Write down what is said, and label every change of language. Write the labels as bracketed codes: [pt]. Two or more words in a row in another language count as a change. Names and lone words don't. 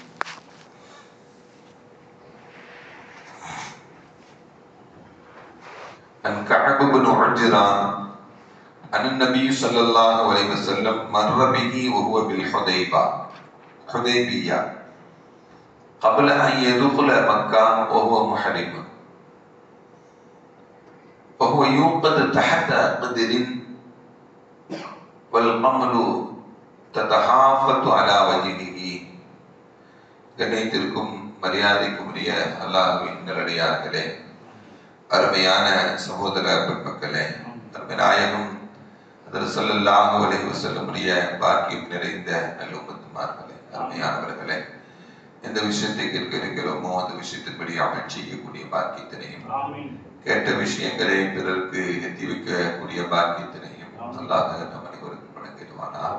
[ar] عن كعب بن عجرة أن النبي صلى الله عليه وسلم مر به وهو بالحديبية قبل أن يدخل مكة وهو محرم وهو يوقد تحت قدر والقمل تتحافت على وجهه. [ta] கண்ணியத்திற்கும் மரியாதைக்கும் உரிய அல்லாஹ்வின் நல்லடியார்களே, அருமையான சகோதர பெண்மக்களே, அருமை நாயகம் ஹஜ்ரத் [ar] صلى الله عليه وسلم [ta] உடைய பாக்கியம் நிறைந்த நல்லும்மத்துமார்களே, அருமையானவர்களே, எந்த விஷயத்தை கேட்க இருக்கிறோமோ அந்த விஷயத்தின்படி அமல் செய்யக்கூடிய பாக்கியத்தினையும் கேட்ட விஷயங்களை பிறருக்கு எத்தி வைக்கக்கூடிய பாக்கியத்தினையும் அல்லாஹ் நம் அனைவருக்கும் வழங்கிடுவானாக.